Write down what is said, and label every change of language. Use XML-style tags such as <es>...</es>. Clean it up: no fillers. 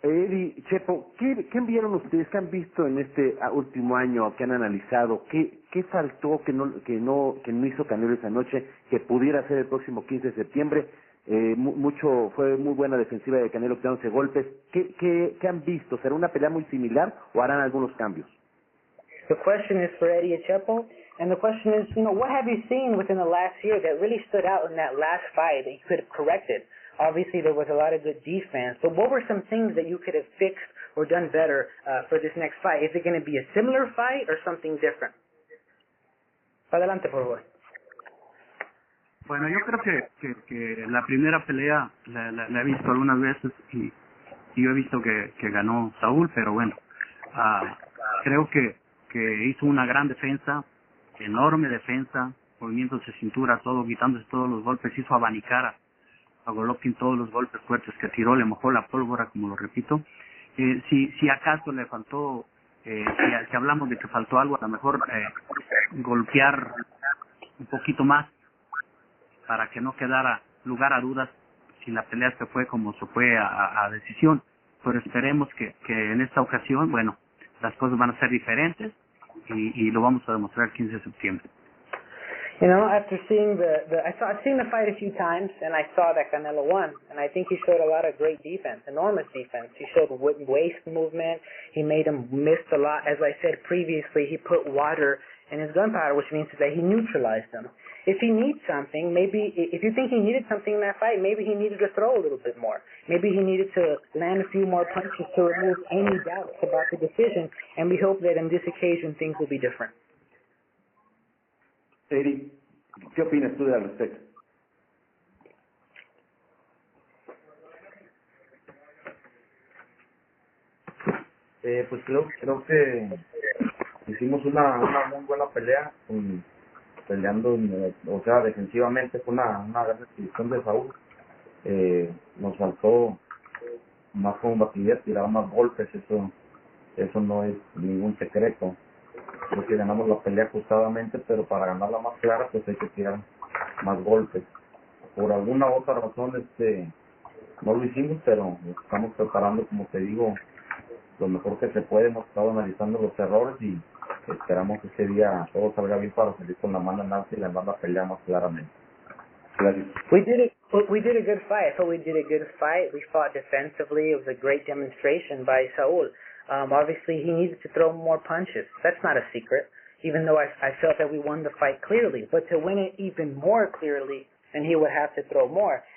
<es>Eddie, Chepo, ¿qué vieron ustedes? ¿Qué han visto en este último año? ¿Qué han analizado? ¿Qué faltó que no hizo Canelo esa noche que pudiera ser el próximo 15 de septiembre? Fue muy buena defensiva de Canelo quitándose golpes. ¿Qué han visto? ¿Será una pelea muy similar o harán algunos cambios?</es> <en>The question is for Eddie Chepo, and the question is, what have you seen within the last year that really stood out in that last fight that you could have corrected? Obviously, there was a lot of good defense, but what were some things that you could have fixed or done better for this next fight? Is it going to be a similar fight or something different?</en> <es>Adelante, por favor. Bueno, yo creo que la primera pelea la he visto algunas veces y yo he visto que ganó Saúl, pero bueno, creo que hizo una gran defensa, enorme defensa, movimientos de cintura, todo, quitándose todos los golpes, hizo abanicar a Golovkin todos los golpes fuertes que tiró, le mojó la pólvora, como lo repito. Si acaso le faltó, si hablamos de que faltó algo, a lo mejor golpear un poquito más, para que no quedara lugar a dudas si la pelea se fue como se fue a decisión. Pero esperemos que en esta ocasión, bueno, las cosas van a ser diferentes y lo vamos a demostrar el 15 de septiembre.</es> <en>After seeing I've seen the fight a few times, and I saw that Canelo won, and I think he showed a lot of great defense, enormous defense. He showed waist movement. He made him miss a lot. As I said previously, he put water in his gunpowder, which means that he neutralized him. If he needs something, maybe if you think he needed something in that fight, maybe he needed to throw a little bit more. Maybe he needed to land a few more punches to remove any doubts about the decision, and we hope that on this occasion things will be different.</en> <es>Eddie, ¿qué opinas tú al respecto? Pues creo que hicimos una muy buena pelea peleando, o sea, defensivamente fue una gran exhibición de Saúl. Nos faltó más combatividad, tirar más golpes, eso no es ningún secreto. Creo que ganamos la pelea ajustadamente, pero para ganarla más clara pues hay que tirar más golpes. Por alguna otra razón no lo hicimos, pero estamos preparando, como te digo, lo mejor que se puede. Hemos estado analizando los errores y esperamos que ese día todo salga bien para salir con la mano en alta y ganar la pelea más claramente. Gracias.</es> <en>We did a good fight. I thought we did a good fight. We fought defensively. It was a great demonstration by Saul. Obviously, he needed to throw more punches. That's not a secret, even though I felt that we won the fight clearly. But to win it even more clearly, then he would have to throw more.</en>